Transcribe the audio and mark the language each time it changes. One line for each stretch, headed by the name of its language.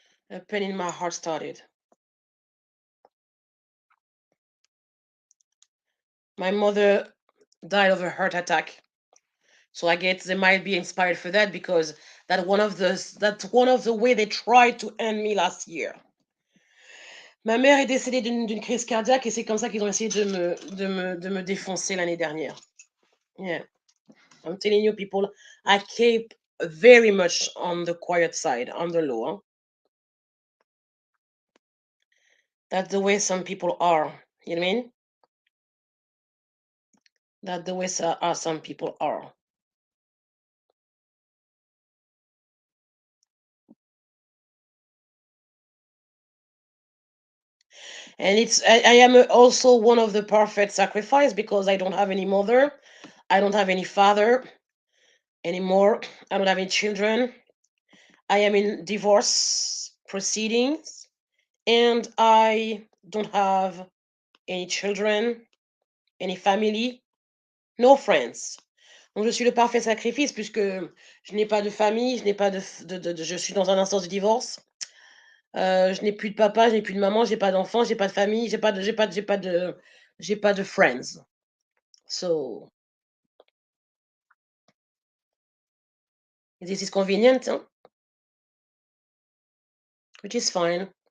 English: A pain in my heart started. My mother died of a heart attack. So I guess they might be inspired for that because that's one of the way they tried to end me last year.
French: Ma mère est décédée d'une crise cardiaque et c'est comme ça qu'ils ont essayé de me défoncer l'année dernière.
English: Yeah, I'm telling you, people, I keep very much on the quiet side, on the low. Huh? That's the way some people are. You know what I mean? That's the way some people are. And I am also one of the perfect sacrifice because I don't have any mother, I don't have any father anymore, I don't have any children. I am in divorce proceedings, and I don't have any children, any family, no friends.
French: Donc je suis le parfait sacrifice puisque je n'ai pas de famille, je n'ai pas je suis dans un instance de divorce. Je n'ai plus de papa, je n'ai plus de maman, j'ai pas d'enfant, j'ai pas de famille, j'ai pas de friends.
English: So this is convenient, huh? Which is fine.